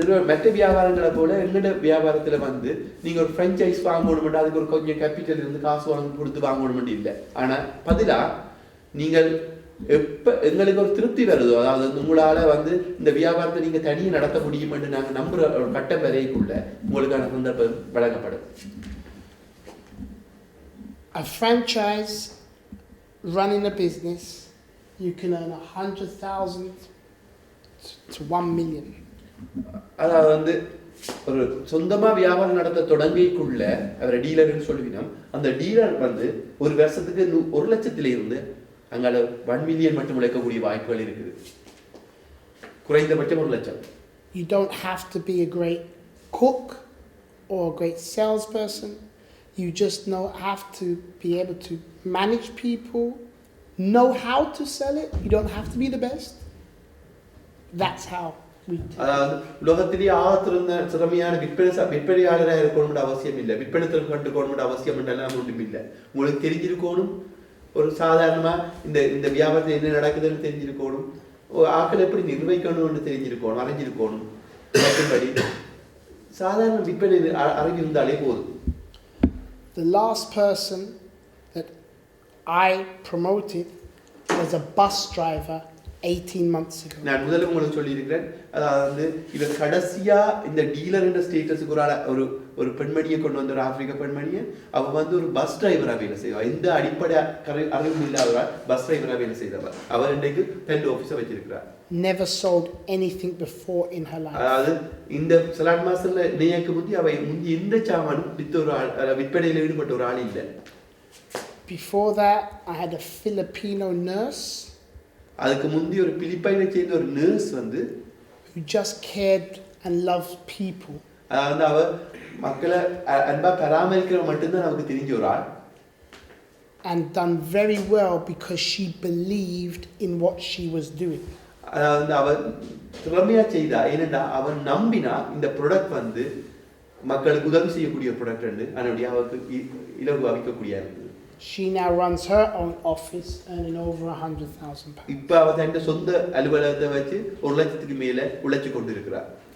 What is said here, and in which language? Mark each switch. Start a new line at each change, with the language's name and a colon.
Tamil: மற்ற வியாபாரங்களை போல எங்களோட வியாபாரத்தில் நீங்கள் ஒரு ஃப்ரான்ச்சைஸ் வாங்கணுமெண்டா அதுக்கு ஒரு கொஞ்சம் கேபிட்டல் இருந்து காசு கொடுத்து வாங்கணுமெண்டு இல்லை. ஆனால் பதிலாக நீங்கள் எப்போ எங்களுக்கு ஒரு திருப்தி வருதோ, அதாவது உங்களால் இந்த வியாபாரத்தை நீங்கள் தனியாக நடத்த முடியும் என்று நாங்கள் நம்புகிற ஒரு கட்டம் வரைக்குள்ள உங்களுக்கான சந்தர்ப்பம் வழங்கப்படும்.
English: A franchise running a business, you can earn 100,000 to 1 million.
Tamil: அதாவது ஒரு சொந்தமாக வியாபாரம் நடத்த தொடங்கிக்குள்ள அவரை டீலர்னு சொல்லுவீங்கன்னா, அந்த டீலர் ஒரு வருஷத்துக்கு 1 லட்சத்திலிருந்து அங்கால 1 மில்லியன் மட்டும் உழைக்கக்கூடிய வாய்ப்புகள் இருக்குது. குறைந்தபட்சம் 1 லட்சம்.
English: You don't have to be a great cook or a great salesperson. You just have to be able to manage people, know how to sell it. You don't have to be the best. That's how we do.
Tamil: அதாவது உலகத்திலேயே ஆத்திருந்த சிறமையான விற்பனையாளராக இருக்கணும்னு அவசியம் இல்லை, விற்பனை திறன் கண்டுக்கணும்னு அவசியம் எல்லாம் ஒன்றும் இல்லை. உங்களுக்கு தெரிஞ்சிருக்கணும், ஒரு சாதாரணமாக இந்த வியாபாரத்தில் என்ன நடக்குதுன்னு தெரிஞ்சிருக்கணும், ஆக்கள் எப்படி நிர்வகிக்கணும்னு தெரிஞ்சிருக்கணும், அறிஞ்சிருக்கணும். மற்றபடி சாதாரண விற்பனை அறிஞ்சிருந்தாலே போதும்.
English: The last person that I promoted was a bus driver 18 months ago.
Tamil: நான் முதல்ல உங்களுக்கு சொல்லியிருக்கிறேன், அதாவது இவர் கடைசியா இந்த டீலர் என்ற ஸ்டேட்டஸுக்கு ஒரு ஒரு பெண்மணியை கொண்டு வந்த ஒரு ஆப்பிரிக்க பெண்மணியை, அவ வந்து ஒரு பஸ் டிரைவரா வேலை செய்வார். எந்த அடிப்படை அறிவும் இல்லாதவரால் பஸ் டிரைவரா வேலை செய்தவர். அவர் இன்றைக்கு 10 ஆஃபீஸை வச்சிருக்கிறார்.
English: Never sold anything before in her life.
Tamil: அதாவது இந்த சலாட் மாஸ்டர்ல நேயக்கு முந்தி அவை முந்தி எந்த சாமானும் வித்த ஒரு ஆள், விற்பனையில் ஈடுபட்ட ஒரு ஆள் இல்லை.
English: Before that, I had a Filipino nurse.
Tamil: அதுக்கு முந்தி ஒரு பிலிப்பைனை சேர்ந்த ஒரு நர்ஸ் வந்து
English: who just cared and loved people.
Tamil: அதாவது அவ மக்களை அன்பா பராமரிக்கிற மட்டும்தான் நமக்கு தெரிஞ்ச ஒரு ஆள்.
English: And done very well because she believed in what she was doing.
Tamil: அதாவது அவ திறமையா செய்தா, ஏனென்றா அவன் நம்பினா இந்த ப்ராடக்ட் வந்து மக்களுக்கு உதவி செய்யக்கூடிய ப்ராடக்ட் வந்து அதனுடைய அவருக்கு இலகுவா விற்கக்கூடிய இருந்தது.
English: She now runs her own office earning over 100,000 pounds.
Tamil: இப்ப அவ தன்னுடைய சொந்த அலுவலகத்தை வச்சு 1 லட்சத்துக்கு மேல உழைச்சு கொண்டிருக்கிறார்.